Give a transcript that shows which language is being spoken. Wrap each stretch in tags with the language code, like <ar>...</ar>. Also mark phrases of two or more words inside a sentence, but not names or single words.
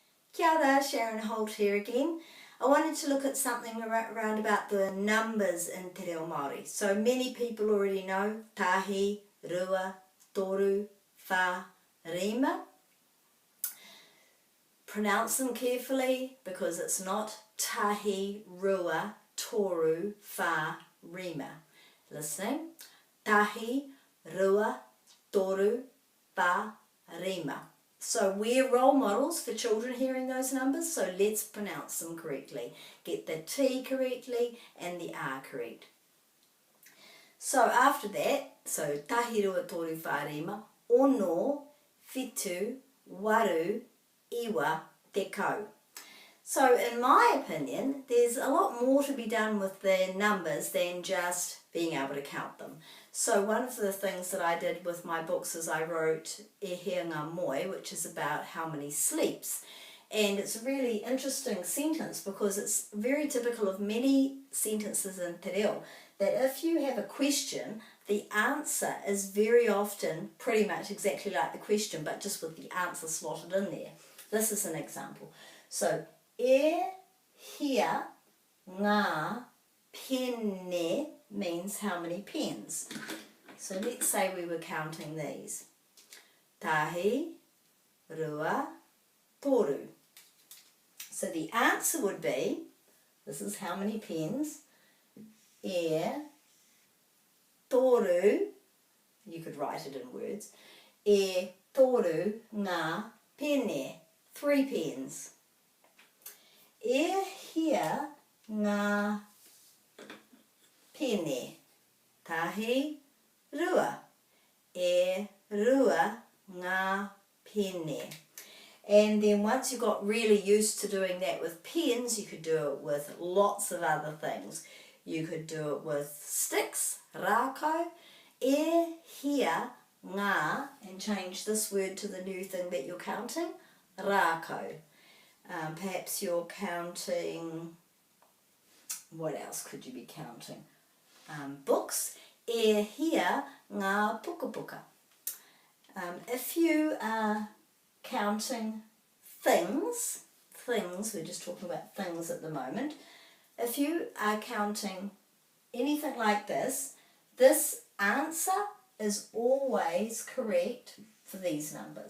<mi>Kia ora,</mi> <en>Sharon Holt here again. I wanted to look at something around about the numbers in Te Reo Māori. So many people already know</en> <mi>tahi, rua, toru, wha, rima.</mi> <en>Pronounce them carefully because it's not</en> <mi>tahi, rua, toru, wha, rima. Listening. Tahi, rua, toru, wha, rima.</mi> <en>So we're role models for children hearing those numbers, so let's pronounce them correctly. Get the T correctly and the R correct. So after that, so</en> <mi>tahi rua toru wha rima, ono, whitu, waru, iwa, te kau.</mi> <en>So in my opinion, there's a lot more to be done with the numbers than just being able to count them. So one of the things that I did with my books is I wrote E Hea Ngā Moe, which is about how many sleeps. And it's a really interesting sentence because it's very typical of many sentences in Te Reo, that if you have a question, the answer is very often pretty much exactly like the question, but just with the answer slotted in there. This is an example. So,</en> <mi>E hea ngā pene</mi> <en>means how many pens. So let's say we were counting these.</en> <mi>Tahi, rua, toru.</mi> <en>So the answer would be, this is how many pens.</en> <mi>E, toru,</mi> <en>you could write it in words.</en> <mi>E, toru, ngā pene,</mi> <en>3 pens.</en> <mi>E hea ngā pene, tahi, rua. E rua ngā pene.</mi> <en>And then once you got really used to doing that with pens, you could do it with lots of other things. You could do it with sticks, rākau.</en> <mi>E hea ngā,</mi> <en>and change this word to the new thing that you're counting, rākau. Perhaps you're counting, what else could you be counting? Books.</en> <mi>E hea ngā puka puka.</mi> <en>If you are counting things, we're just talking about things at the moment. If you are counting anything like this answer is always correct for these numbers.</en>